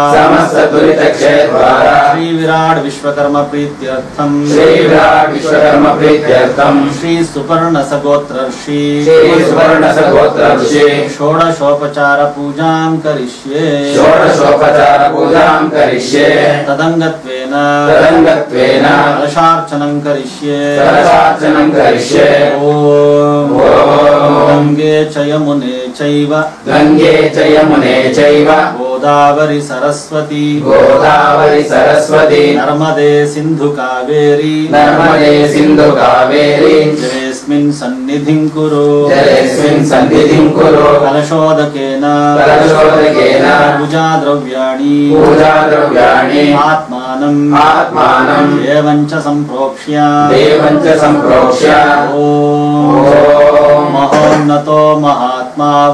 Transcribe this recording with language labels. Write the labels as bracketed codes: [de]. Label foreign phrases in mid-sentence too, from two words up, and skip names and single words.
[sa] ಶ್ರೀ ವಿರಾಟ್ ವಿಶ್ವಕರ್ಮ ಪ್ರೀತ್ಯರ್ಥಂ ಶ್ರೀ ಸುಪರ್ಣ ಸಗೋತ್ರ ಋಷಿ ಷೋಡಶೋಪಚಾರ ಪೂಜಾಂ ಕರಿಷ್ಯೆ ತದಂಗತ್ವೇನ ಕಲಶಾರ್ಚನಂ ಕರಿಷ್ಯೆ ಓಂ ಗಂಗೆ ಚ ಯಮುನೆ ಚೈವ ಗೋದಾವರಿ ಸರಸ್ವತಿ ನರ್ಮದೆ ಸಿಂಧು ಕಾವೇರಿ ಜಲೇಸ್ಮಿನ್ ಸನ್ನಿಧಿಂ ಕುರು ಕಲಶೋದಕೇನ ಪೂಜಾ ದ್ರವ್ಯಾಣಿ ಆತ್ಮಾನಂ ದೇವಂಚ ಸಂಪ್ರೋಕ್ಷ್ಯ ಓಂ ಮಹೋನ್ನತೋ ಮಹಾತ್ಮಾ